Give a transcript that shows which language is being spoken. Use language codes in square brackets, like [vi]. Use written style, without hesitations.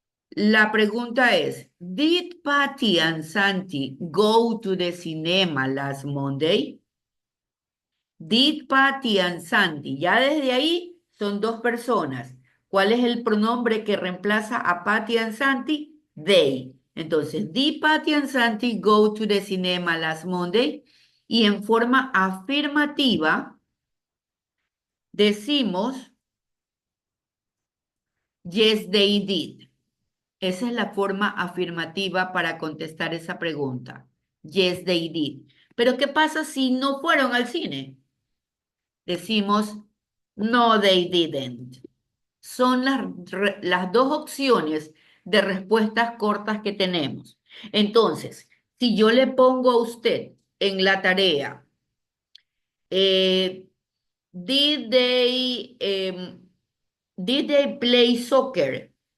[es] La pregunta es, [en] ¿Did Patty and Santi go to the cinema last Monday? Did Patty and Santi. [es] Ya desde ahí son dos personas. ¿Cuál es el pronombre que reemplaza a Patty and Santi? [en] They. [es] Entonces, [en] did Patty and Santi go to the cinema last Monday? [es] Y en forma afirmativa decimos, [en] yes, they did. [es] Esa es la forma afirmativa para contestar esa pregunta. [en] Yes, they did. [es] Pero ¿qué pasa si no fueron al cine? Decimos, [en] no, they didn't. [es] Son las dos opciones de respuestas cortas que tenemos. Entonces, si yo le pongo a usted en la tarea, eh, [en] did they, did they play soccer?